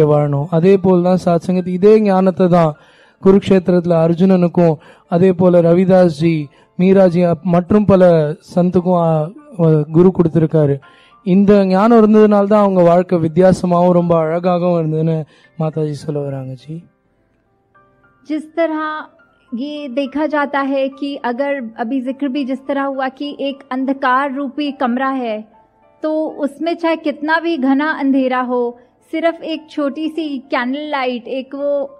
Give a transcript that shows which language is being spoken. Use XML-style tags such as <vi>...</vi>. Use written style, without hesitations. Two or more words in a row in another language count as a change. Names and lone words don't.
<ta>அதே போல் தான் சத்சங்கத் இதே ஞானத்தை தான் குருக்ஷேத்திரத்துல அர்ஜுனனுக்கும் அதே போல ரவிதாஸ் ஜி, மீராஜி மற்றும் பல சந்துக்கும் குரு கொடுத்திருக்காரு. இந்த ஞானம் இருந்ததுனால தான் அவங்க வாழ்க்கை வித்தியாசமாகவும் ரொம்ப அழகாகவும் இருந்ததுன்னு மாதாஜி சொல்ல வராங்க ஜி.</ta> <hi>जिस तरह ये देखा जाता है कि अगर अभी जिक्र भी जिस तरह हुआ कि एक अंधकार रूपी कमरा है, तो उसमें चाहे कितना भी घना अंधेरा हो, सिर्फ एक छोटी सी कैंडल लाइट, एक वो</hi>